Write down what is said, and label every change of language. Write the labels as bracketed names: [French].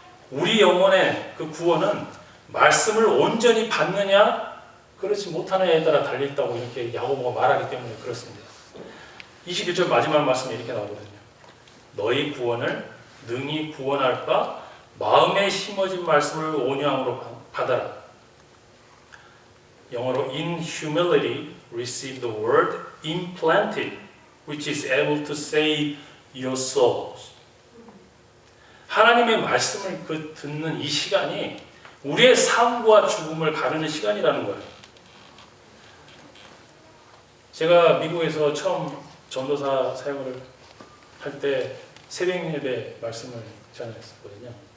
[Korean] 우리 영혼의 그 구원은 말씀을 온전히 받느냐 그렇지 못하느냐에 따라 달려있다고 이렇게 야고보가 말하기 때문에 그렇습니다. 21절 마지막 말씀에 이렇게 나오거든요. 너희 구원을 능히 구원할 바 마음에 심어진 말씀을 온유함으로 받아라. 영어로 [English] in humility receive the word implanted which is able to save your souls. [Korean] 하나님의 말씀을 듣는 이 시간이 우리의 삶과 죽음을 가르는 시간이라는 거예요. 제가 미국에서 처음 전도사 사역을 할 때 새벽 예배 말씀을 전했었거든요.